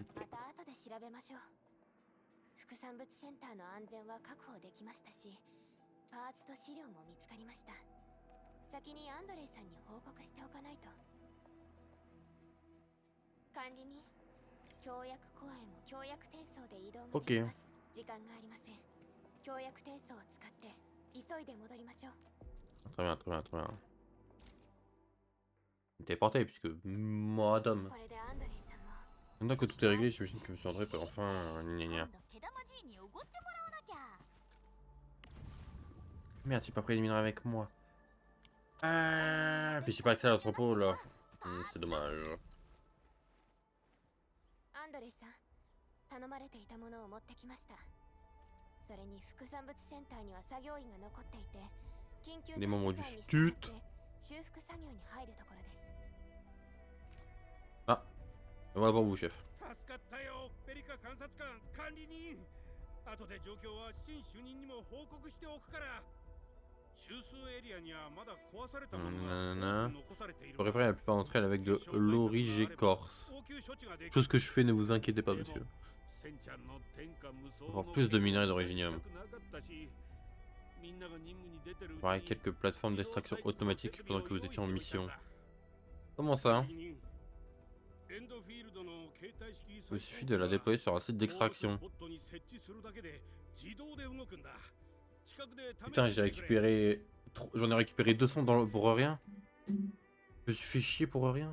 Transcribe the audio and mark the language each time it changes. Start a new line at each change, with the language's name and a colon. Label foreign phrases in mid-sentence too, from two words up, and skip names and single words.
Japanese: また後で調べましょう。副産物センターの安全は確保できましたし、パーツと資料も見つかりました。先にアンドレイさんに報告しておかないと。管理人、協約コアへも協約転送で移動ができます。時間がありません。協約転送を使って急いで戻りましょう。
French: Très bien, très bien, très bien. Téléporté, puisque madame.
Japanese: これでアンドレイさんも
French: Maintenant que tout est réglé, j'imagine que M. André peut enfin. Gna gna.
Japanese: 今度毛玉じいにおごってもらわなきゃ。
French: Merde, j'ai pas pris les minerais avec moi. Ah, puis j'ai pas accès à l'entrepôt là. C'est dommage.
Japanese: アンドレイさん、頼まれていたものを持ってきました。それに副産物センターには作業員が残っていて、緊急
French: Les moments
Japanese: 対
French: du
Japanese: 策班に従って stut. 修復作業に入るところです。
French: Ah, voilà pour vous, chef.
Japanese: 助かったよ、ペリカ監察官管理人。後で状況は新主任にも報告しておくから。中枢エリアにはまだ壊されたものが多く残されている。
French: Faut réparer la plupart d'entre elles avec de l'origécorce.
Japanese: 応急処置ができる。
French: Chose que je fais, ne vous inquiétez pas, monsieur.
Japanese: センちゃんの天下無双
French: Avoir plus de minerais d'originium.
Japanese: みんなが任務に出てるうちに
French: Pareil, quelques plateformes d'extraction automatique pendant que vous étiez en mission. Comment ça? Il me suffit de la déployer sur un site d'extraction. Putain, j'ai récupéré... J'en ai récupéré 200 pour rien. Je me suis fait chier pour rien.